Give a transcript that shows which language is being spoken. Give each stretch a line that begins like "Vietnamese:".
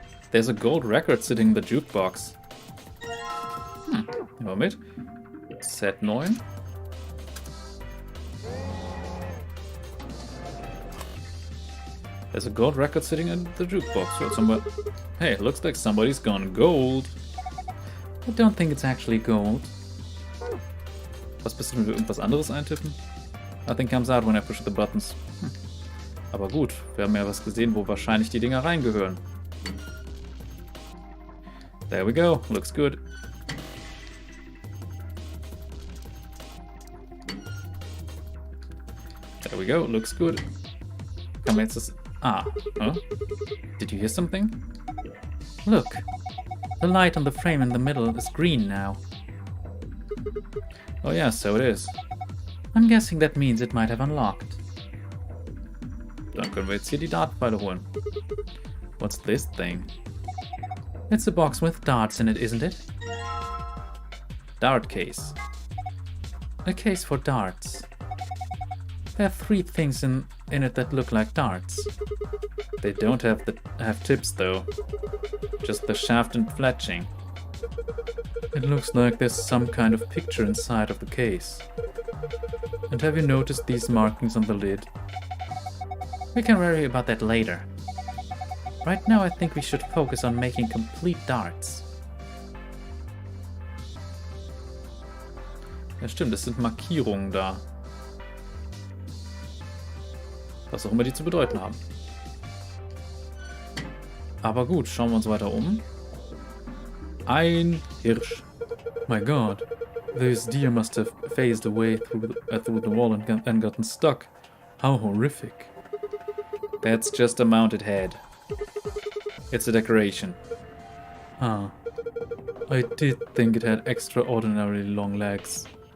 English: There's a gold record sitting in the jukebox.
German: Nehmen wir mit.
English: Z9. There's a gold record sitting in the jukebox. So somebody... Hey, looks like somebody's gone gold. I don't think it's actually gold.
German: Was bist du, wenn wir irgendwas anderes eintippen?
English: Nothing comes out when I push the buttons.
German: Aber gut, wir haben ja was gesehen, wo wahrscheinlich die Dinger reingehören.
English: There we go, looks good. There we go, looks good.
German: Kann man jetzt das...
English: Ah, huh? Did you hear something? Look, the light on the frame in the middle is green now. Oh yeah, so it is. I'm guessing that means it might have unlocked.
German: Dann können wir jetzt hier die Dartpfeile holen.
English: What's this thing? It's a box with darts in it, isn't it? Dart case. A case for darts. There are 3 things in it that look like darts. They don't have tips though. Just the shaft and fletching. It looks like there's some kind of picture inside of the case. And have you noticed these markings on the lid? We can worry about that later. Right now I think we should focus on making complete darts.
German: Ja stimmt, es sind Markierungen da. Was auch immer die zu bedeuten haben. Aber gut, schauen wir uns weiter um. Ein Hirsch.
English: My god. This deer must have phased away through the wall and gotten stuck. How horrific. That's just a mounted head. It's a decoration. Huh. I did think it had extraordinarily long legs.